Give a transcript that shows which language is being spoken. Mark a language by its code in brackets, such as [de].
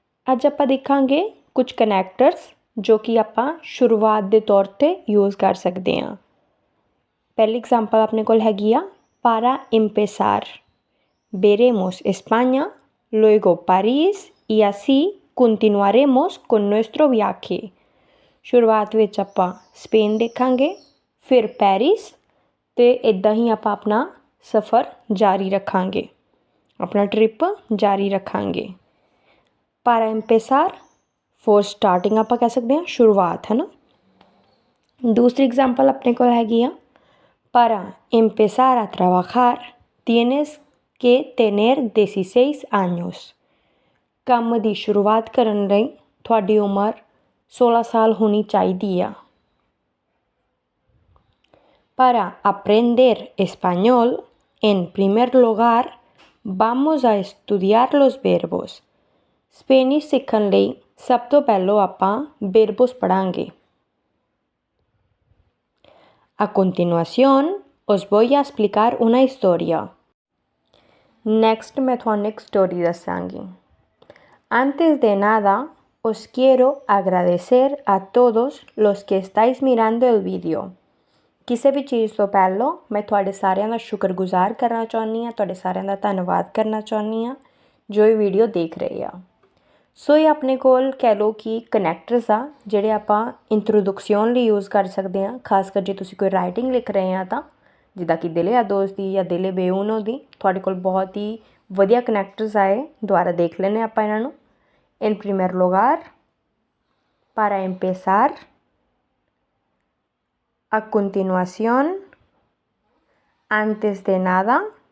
[pa] ਅੱਜ ਆਪਾਂ ਦੇਖਾਂਗੇ ਕੁਝ ਕਨੈਕਟਰਸ ਜੋ ਕਿ ਆਪਾਂ ਸ਼ੁਰੂਆਤ ਦੇ ਤੌਰ 'ਤੇ ਯੂਜ਼ ਕਰ ਸਕਦੇ ਹਾਂ। ਪਹਿਲੀ ਐਗਜ਼ਾਮਪਲ ਆਪਣੇ ਕੋਲ ਹੈਗੀ ਆ [es] para empezar veremos España, luego París y así continuaremos con nuestro viaje। [pa] ਸ਼ੁਰੂਆਤ ਵਿੱਚ ਆਪਾਂ ਸਪੇਨ ਦੇਖਾਂਗੇ, ਫਿਰ ਪੈਰਿਸ ਅਤੇ ਇੱਦਾਂ ਹੀ ਆਪਾਂ ਆਪਣਾ ਸਫ਼ਰ ਜਾਰੀ ਰੱਖਾਂਗੇ, ਆਪਣਾ ਟ੍ਰਿਪ ਜਾਰੀ ਰੱਖਾਂਗੇ। [es] para empezar [pa] ਫੋਰ ਸਟਾਰਟਿੰਗ ਆਪਾਂ ਕਹਿ ਸਕਦੇ ਹਾਂ ਸ਼ੁਰੂਆਤ, ਹੈ ਨਾ। ਦੂਸਰੀ ਐਗਜ਼ਾਮਪਲ ਆਪਣੇ ਕੋਲ ਹੈਗੀ ਆ [es] para empezar a trabajar tienes que tener 16 años। [pa] ਕੰਮ ਦੀ ਸ਼ੁਰੂਆਤ ਕਰਨ ਲਈ ਤੁਹਾਡੀ ਉਮਰ 16 ਸਾਲ ਹੋਣੀ ਚਾਹੀਦੀ ਆ। [es] para aprender español en primer lugar vamos a estudiar los verbos। [pa] Spanish ਸਿੱਖਣ ਲਈ ਸਭ ਤੋਂ ਪਹਿਲਾਂ ਆਪਾਂ ਬੇਰਬੋਸ ਪੜ੍ਹਾਂਗੇ। [es] A continuación os voy a explicar una historia। [pa] Next ਮੈਂ ਤੁਹਾਨੂੰ ਇੱਕ ਸਟੋਰੀ ਦੱਸਾਂਗੀ। [es] Antes de nada os quiero agradecer a todos los que estáis mirando el vídeo। [pa] ਕਿਸੇ ਵੀ ਚੀਜ਼ ਤੋਂ ਪਹਿਲਾਂ ਮੈਂ ਤੁਹਾਡੇ ਸਾਰਿਆਂ ਦਾ ਸ਼ੁਕਰਗੁਜ਼ਾਰ ਕਰਨਾ ਚਾਹੁੰਦੀ ਹਾਂ, ਤੁਹਾਡੇ ਸਾਰਿਆਂ ਦਾ ਧੰਨਵਾਦ ਕਰਨਾ ਚਾਹੁੰਦੀ ਹਾਂ ਜੋ ਇਹ ਵੀਡੀਓ ਦੇਖ ਰਹੇ ਆ। ਸੋ ਇਹ ਆਪਣੇ ਕੋਲ ਕਹਿ ਲਓ ਕਿ ਕਨੈਕਟਰਸ ਆ ਜਿਹੜੇ ਆਪਾਂ ਇੰਟਰੋਡਕਸ਼ਨ ਲਈ ਯੂਜ਼ ਕਰ ਸਕਦੇ ਹਾਂ, ਖਾਸ ਕਰ ਜੇ ਤੁਸੀਂ ਕੋਈ ਰਾਈਟਿੰਗ ਲਿਖ ਰਹੇ ਆ ਤਾਂ, ਜਿੱਦਾਂ ਕਿ ਦਿਲ ਆ ਦੋਸਤ ਦੀ ਜਾਂ ਦਿਲ ਬੇਊਨੋ ਦੀ। ਤੁਹਾਡੇ ਕੋਲ ਬਹੁਤ ਹੀ ਵਧੀਆ ਕਨੈਕਟਰਸ ਆਏ, ਦੁਬਾਰਾ ਦੇਖ ਲੈਂਦੇ ਆਪਾਂ ਇਹਨਾਂ ਨੂੰ। [es] En primer lugar, para empezar, a continuación, antes de nada,